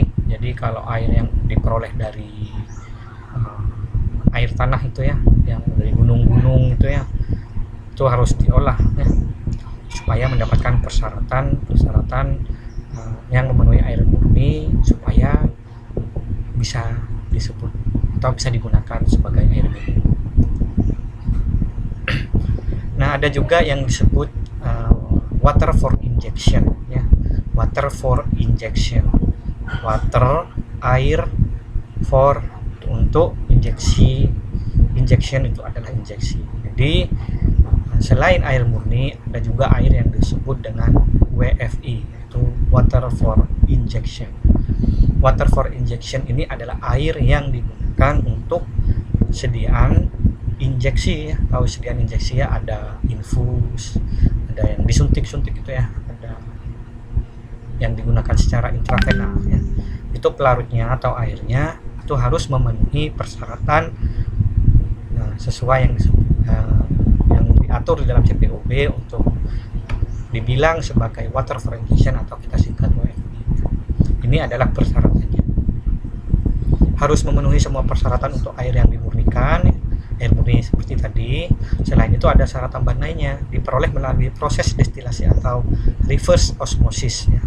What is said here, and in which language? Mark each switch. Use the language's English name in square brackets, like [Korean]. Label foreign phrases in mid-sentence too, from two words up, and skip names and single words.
[Indonesian] Jadi kalau air yang diperoleh dari air tanah itu ya, yang dari gunung-gunung itu ya, itu harus diolah ya, supaya mendapatkan persyaratan yang memenuhi air murni supaya bisa disebut atau bisa digunakan sebagai air minum. Nah, ada juga yang disebut [English] water for injection [Indonesian] ya. [English] Water for injection. Water, air, for [Indonesian] untuk injeksi. Injection itu adalah injeksi. Jadi selain air murni ada juga air yang disebut dengan WFI, yaitu [English] water for injection. Water for injection [Indonesian] ini adalah air yang digunakan untuk sediaan injeksi ya. Tahu sediaan injeksi ya, ada infus, ada yang disuntik-suntik itu ya, ada yang digunakan secara intravenal ya. Itu pelarutnya atau airnya itu harus memenuhi persyaratan sesuai yang diatur di dalam CPOB untuk dibilang sebagai [English] water for injection [Indonesian] atau kita singkat WFI. Ini adalah persyaratannya. Harus memenuhi semua persyaratan untuk air yang dimurnikan, air murni seperti tadi. Selain itu ada syarat tambahan lainnya, diperoleh melalui proses destilasi atau [English] reverse osmosis [Indonesian] ya.